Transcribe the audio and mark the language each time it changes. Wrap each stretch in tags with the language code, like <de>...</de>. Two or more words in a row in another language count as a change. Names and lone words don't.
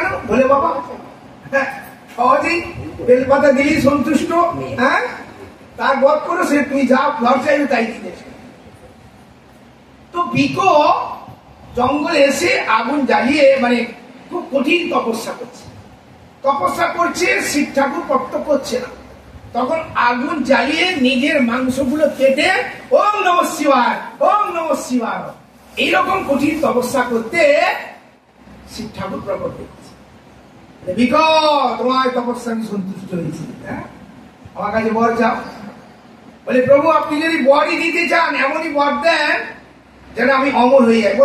<bn>বলে বাবা হ্যাঁ সহজেই বেলপাতা দিলেই সন্তুষ্ট, হ্যাঁ তার বধ করো, সে তুমি যা ঘর চাইবে তাই দিতেছে। তো বিকো জঙ্গলে এসে আগুন জ্বালিয়ে মানে খুব কঠিন তপস্যা করছে, তপস্যা করছে, শিব ঠাকুর প্রত্যক্ষ করছে না। তখন আগুন জ্বালিয়ে নিজের মাংসগুলো কেটে</bn> <sa>ওম নমঃ শিবায়, ওম নমঃ শিবায়,</sa> <bn>এইরকম কঠিন তপস্যা করতে শিব ঠাকুর প্রকট হয়েছে। বিকো তোমার তপস্যা আমি সন্তুষ্ট হয়েছি, হ্যাঁ আমার কাছে বর চাও। বলে প্রভু আপনি যদি বরই দিতে চান এমনই বর দেন যেন আমি অমর হয়ে যাই।</bn>